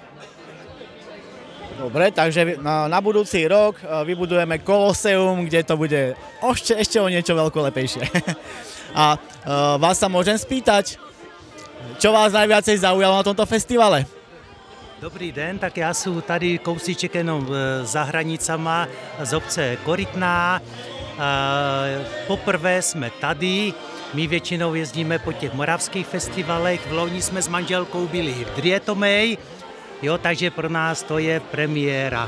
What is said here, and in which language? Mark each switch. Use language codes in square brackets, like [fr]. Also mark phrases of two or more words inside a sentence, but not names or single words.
[sk] Dobre, takže na budúci rok vybudujeme Koloseum, kde to bude ešte o niečo veľkolepejšie. A vás sa môžem spýtať, čo vás najviacej zaujalo na tomto festivale? [cs] Dobrý den, tak já jsem tady kousíček jenom za hranicama z obce Korytná. Poprvé jsme tady, my většinou jezdíme po těch moravských festivalech, v loni jsme s manželkou byli v Drietomej, jo, takže pro nás to je premiéra.